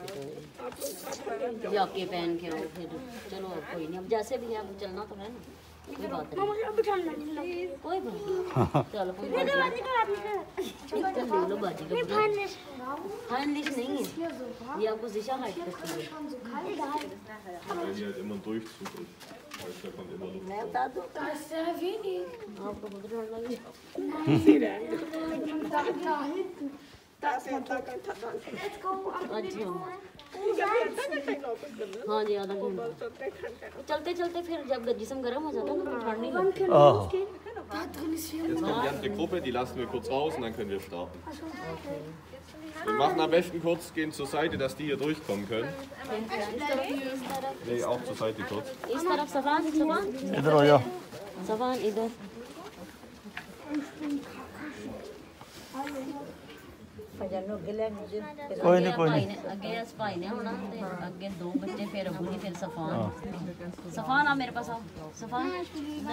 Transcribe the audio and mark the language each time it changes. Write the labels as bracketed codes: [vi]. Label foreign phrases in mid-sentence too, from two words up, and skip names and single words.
[hi] जाके पहन के आओ फिर चलो कोई नहीं अब जैसे भी है अब चलना तो है ना कोई बात नहीं कोई बात नहीं चलो कोई बात नहीं चल लो बाजी का Peinlich नहीं है ये आपको Sicherheit करती है [de] Weil hier halt immer ein Durchzug ist. Heißt, da kommt immer Luft. [hi] मैं बता दूँ [de] Das ist sehr wenig. [hi] आपको बहुत डर लगे [en] Let's go. [hi] अच्छा हाँ जी आधा घंटा चलते चलते फिर जब जिस्म गर्म हो जाता है ना तो ठंड नहीं लगती [de] Da drin ist viel. Jetzt kommt die andere Gruppe, die lassen wir kurz raus und dann können wir starten. Wir machen am besten kurz, gehen zur Seite, dass die hier durchkommen können. Nee, auch zur Seite kurz. [hi] इस तरफ सफान सफान इधर हो जाओ। सफान इधर कोई नहीं कोई नहीं। [pa] ਅੱਗੇ ਭਾਈ ਨੇ ਹੋਣਾ ਤੇ ਅੱਗੇ 2 ਬੱਚੇ [hi] फिर अबू जी फिर सफान सफान आ मेरे पास आओ सफान नहीं